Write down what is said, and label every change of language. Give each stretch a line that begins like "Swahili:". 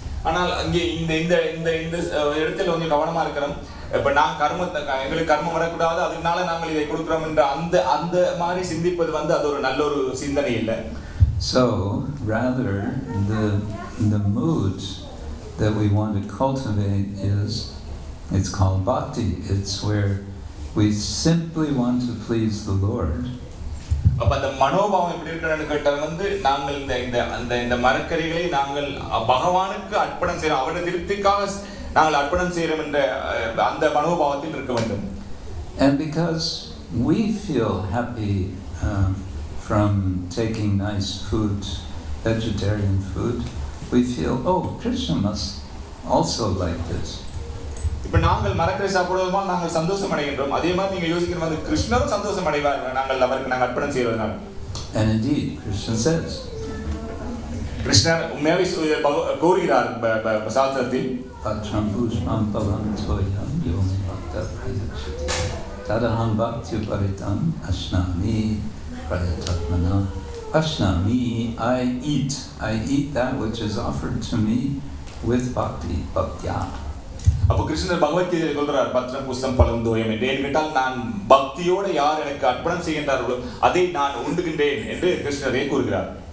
Tamil: ஆனால் அங்கே இந்த இடத்துல கொஞ்சம் கவனமா இருக்கிறோம். இப்ப நான் எங்களுக்கு கர்மம் வரக்கூடாது, அதனால நாங்கள் இதை கொடுக்கிறோம் என்ற அந்த மாதிரி சிந்திப்பது வந்து அது ஒரு நல்ல ஒரு சிந்தனை இல்லை.
English: So rather the mood that we want to cultivate it's called bhakti. It's where we simply want to please the Lord.
Tamil: அப்ப அந்த மனோபாவம் எப்படி இருக்குன்னு கேட்டால் வந்து நாங்கள் இந்த மரக்கறிகளை நாங்கள் பகவானுக்கு அர்ப்பணம் செய்யறோம், அவருடைய திருப்திக்காக நாங்கள் அர்ப்பணம் செய்யறோம் என்ற அந்த மனோபாவத்தில் இருக்க வேண்டும்.
English: And because we feel happy from taking nice food, vegetarian food, we feel, oh, Krishna must also like this.
Tamil: இப்ப நாங்கள் மரக்கறி சாப்பிடுவதால் நாங்கள் சந்தோஷம் அடைகின்றோம். அதே மாதிரி நீங்க யோசிக்கிற மாதிரி கிருஷ்ணரும் சந்தோஷம் அடைவார் அவருக்கு நாங்கள் அர்ப்பணம் செய்வதனால்.
English: And indeed, Krishna says,
Tamil: கிருஷ்ணர் உண்மையாவே கூறுகிறார் சாஸ்திரத்தில்,
Sanskrit: Patram pushpam palam toyam yomi bhakta prayachati tadaham bhakti uparitam ashnami prayatatmana.
English: Ashnami, I eat that which is offered to me with bhakti, bhaktya.
Tamil: அப்போ கிருஷ்ணர் பகவத்கீதையில் சொல்றார்,
Sanskrit: பத்ரம் புஷ்பம் பலம் தோயம்
Tamil: என்று கேட்டால் நான் பக்தியோடு யார் எனக்கு அர்ப்பணம் செய்கின்றார்களோ அதை நான் உண்டுகின்றேன் என்று கிருஷ்ணரே கூறுகிறார்.